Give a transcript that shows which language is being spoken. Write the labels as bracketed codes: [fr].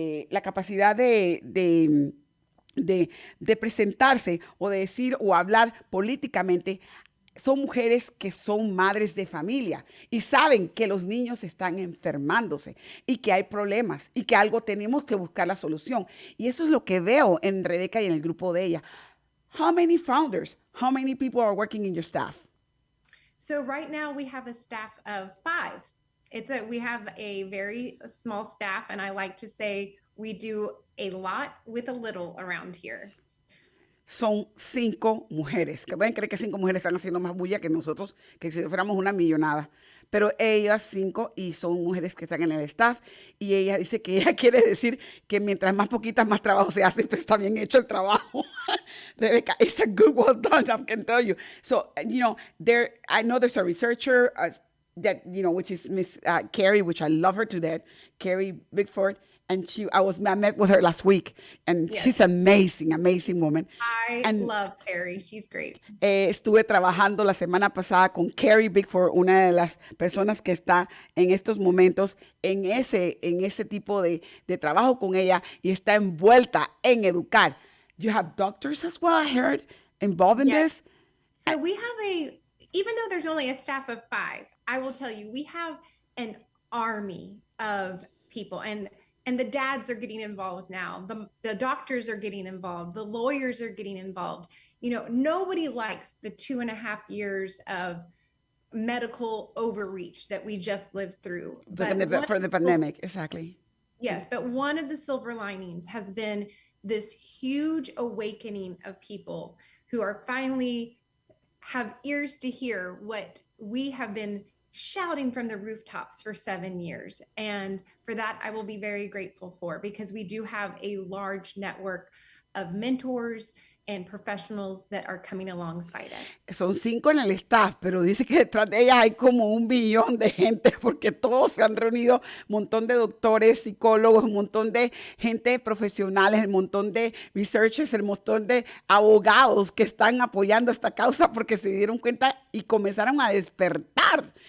[es] La capacidad de presentarse o de decir o hablar políticamente, son mujeres que son madres de familia y saben que los niños están enfermándose y que hay problemas y que algo tenemos que buscar la solución. Y eso es lo que veo en Rebeca y en el grupo de ella. [en] How many founders, how many people are working in your staff? So right now we have a staff of 5. We have a very small staff, and I like to say we do a lot with a little around here. [es] Son 5 mujeres, que pueden creer que 5 mujeres están haciendo más bulla que nosotros, que si fuéramos una millonada. Pero ellas 5, y son mujeres que están en el staff, y ella dice que ella quiere decir que mientras más poquitas, más trabajo se hace, pero está bien hecho el trabajo. [en] Rebecca, it's a good, well done, I can tell you. So, I know there's a researcher that, which is Miss Carrie, which I love her to death, Carrie Bickford. And I met with her last week, and yes, she's amazing woman. I love Carrie. She's great. [es] Estuve trabajando la semana pasada con Carrie Bickford, una de las personas que está en estos momentos en ese tipo de trabajo con ella, y está envuelta en educar. [en] You have doctors as well, I heard, involved in this? So we have even though there's only a staff of 5, I will tell you, we have an army of people, and the dads are getting involved now. The doctors are getting involved. The lawyers are getting involved. Nobody likes the 2.5 years of medical overreach that we just lived through. For the pandemic, exactly. Yes, but one of the silver linings has been this huge awakening of people who are finally have ears to hear what we have been shouting from the rooftops for 7 years. And for that, I will be very grateful for, because we do have a large network of mentors and professionals that are coming alongside us. [es] Son 5 en el staff, pero dice que detrás de ellas hay como 1 billón de gente, porque todos se han reunido, un montón de doctores, psicólogos, un montón de gente profesionales, un montón de researchers, un montón de abogados que están apoyando esta causa, porque se dieron cuenta y comenzaron a despertar